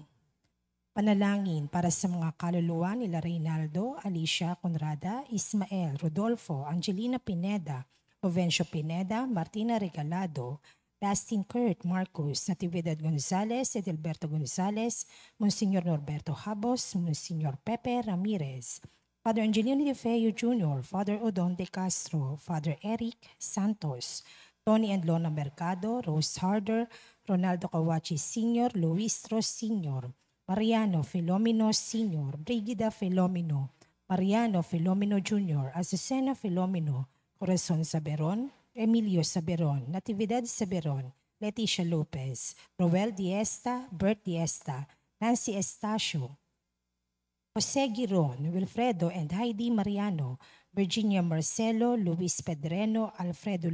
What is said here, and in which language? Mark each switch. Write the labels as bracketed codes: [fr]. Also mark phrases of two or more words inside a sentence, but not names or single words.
[tl] Panalangin para sa mga kaluluwa nila Reynaldo, Alicia Conrada, Ismael, Rodolfo, Angelina Pineda, Provencio Pineda, Martina Regalado, Dustin Kurt Marcos, Natividad Gonzalez, Edelberto Gonzalez, Monsignor Norberto Habos, Monsignor Pepe Ramirez, Father Angelino De Feo Jr., Father Odon De Castro, Father Eric Santos, Tony and Lona Mercado, Rose Harder, Ronaldo Kawachi Sr., Luis Ros Sr., Mariano Filomeno Sr., Brigida Filomeno, Mariano Filomeno Jr., Azucena Filomeno, Corazon Saberon, Emilio Saberon, Natividad Saberon, Leticia Lopez, Roel Diesta, Bert Diesta, Nancy Estacio, Jose Giron, Wilfredo and Heidi Mariano, Virginia Marcelo, Luis Pedreno, Alfredo